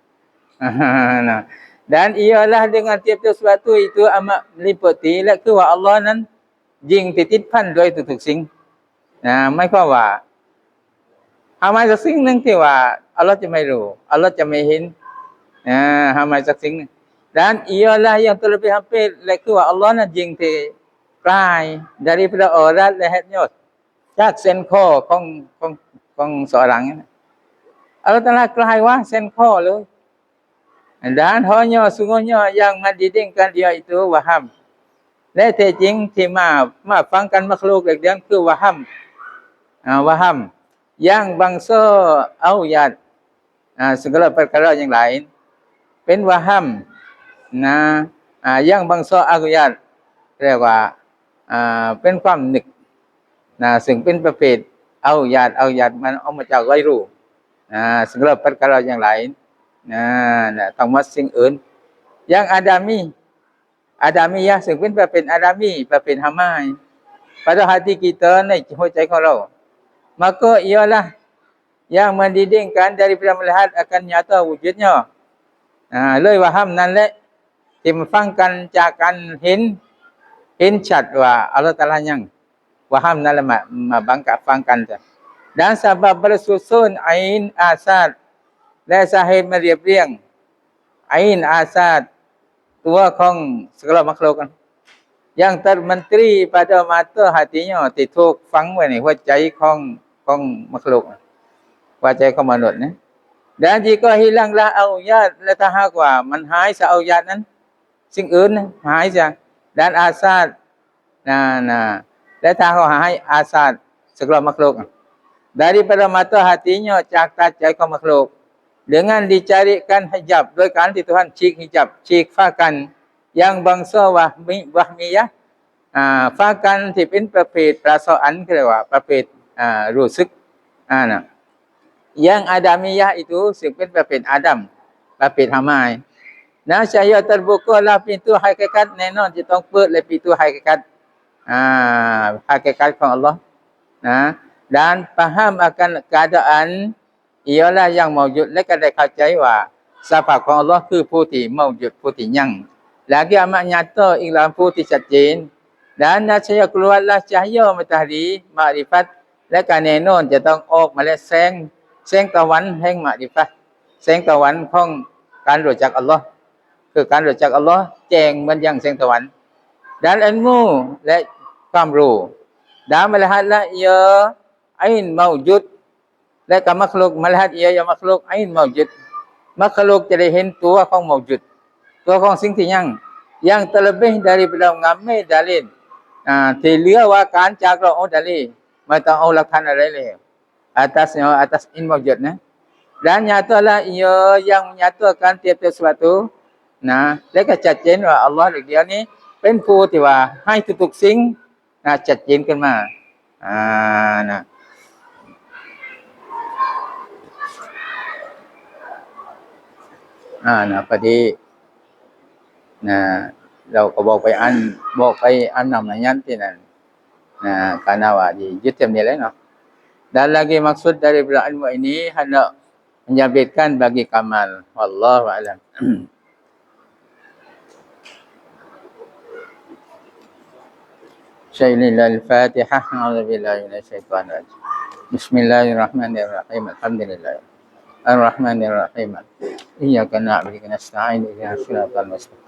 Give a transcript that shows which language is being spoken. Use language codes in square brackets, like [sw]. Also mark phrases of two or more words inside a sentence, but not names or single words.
[ms] dan ialah dengan tiap-tiap sesuatu itu amat meliputi [th] และคือว่าอัลเลาะห์นั้นยิ่งที่ติด พันด้วยทุกๆสิ่งไม่ความว่าหาไม่สักสิ่งนึงที่ว่าอัลเลาะห์จะไม่รู้อัลเลาะห์จะไม่เห็นหาไม่สักสิ่ง [ms] dan ialah yang terlebih hampir [th] และคือว่าอัลเลาะห์นั้นยิ่งที่ไกล [ms] daripada aurat lehernya [th] จากเส้นคอของseorang อัลเลาะห์ตะอาลาไกลว่าเส้นคอเลย [ms] dan hanya sungguhnya yang mendidingkan dia itu waham [th] และแท้จริงที่มาฟังกันmakhluk เรื่องคือ [ms] waham waham yang bangsa auyat segala perkara yang lain [th] เป็น waham นะ [ms] yang bangsa auyat [th] เรียกว่าเป็นความนึกนะซึ่งเป็นประเภทauyat มันออกมาจากไกรู [ms] segala perkara yang lain [th] ทั้งหมดสิ่งอื่นอย่าง adamiyah ซึ่งเป็นประเภท adami ประเภท hamai [ms] pada hati kita [th] ในหัวใจของเรา [ms] maka ialah yang mendidingkan daripada melihat akan nyata wujudnya [th] เลยwaham นั่นแหละที่มาฟัง กันจากการเห็นชัดว่าอัลเลาะห์ตะอาลายัง waham นั่นแหละมาบังคับฟังกันจ้ะ [ms] dan sebab bersusun ain asad [th] และสาเหตุมาเรียบ เรียง ain asad ตัวของ [ms] segala makhluk yang termenteri pada mata hatinya [th] ที่ถูกฝังไว้ในหัวใจของ makhluk หัวใจของมนุษย์นะ [ms] dan jika hilanglah auyat [th] และถ้าหากว่ามันหายซะauyat นั้นสิ่งอื่นหายซะ [ms] dan asad [th] และถ้าเขาหาย asad [ms] segala makhluk daripada mata hatinya [th] จากตาใจของ makhluk [ms] dengan dicarikan hijab [th] โดยการที่Tuhanฉีก hijab ฉีกฟ้ากัน [ms] yang bangsa wahmiyah [th] ฟ้ากันที่เป็นประเภทประสาอันเรียกว่าประเภทรู้สึก [ms] yang adamiyah itu [th] ซึ่งเป็นประเภทอาดัมประเภท hamai นะ [ms] saya terbukalah pintu hakikat [th] แน่นอนจะต้องเปิดเลย [ms] pintu hakikat hakikat [th] ของอัลเลาะห์นะ [ms] dan faham akan keadaan ialah yang maujud [th] และก็ได้เข้าใจว่าสภาพของอัลเลาะห์คือผู้ที่maujud ผู้ที่ยัง [ms] lagi amat nyata iklan [th] ผู้ที่ชัดเจน [ms] dan saya keluarlah cahaya matahari makrifat [th] และก็แน่นอนจะต้องออกมาและแสงตะวันแห่งmakrifat แสงตะวันของการ รู้จักอัลเลาะห์คือการรู้จักอัลเลาะห์แจ้งเหมือนอย่างแสงตะวัน [ms] dan ilmu [th] และความรู้ [ms] dan melihatlah ia ain maujud [th] และก็ [ms] makhluk melihat ia ya makhluk ain maujud makhluk [th] จะได้เห็นตัวของ maujud ตัวของสิ่งที่ยัง [ms] yang terlebih daripada mengambil dalil ที่ [th] เหลือว่าการจากเราเอาdalil ไม่ต้องเอาหลักฐานอะไรเลย [ms] atas in maujud [th] นะ [ms] dan nyatalah ia yang menyatakan tiap-tiap sesuatu [th] นะและก็ชัดเจนว่าอัลเลาะห์เดียวนี้เป็นผู้ที่ว่าให้ทุกๆสิ่งชัดเจนขึ้นมานะ พอดีนะเราก็บอกไปอันนำนันที่นั่น karena [ms] di YouTube ni lah [th] no. [ms] Dan lagi maksud daripada ilmu ini hendak menjabitkan bagi kamal. [ar] والله أعلم. شيء لله الفاتحة. أعوذ بالله من الشيطان الرجيم. بسم الله الرحمن الرحيم. الحمد لله. الرحمن الرحيم. إياك نعبد ونستعين اهدنا الصراط المستقيم.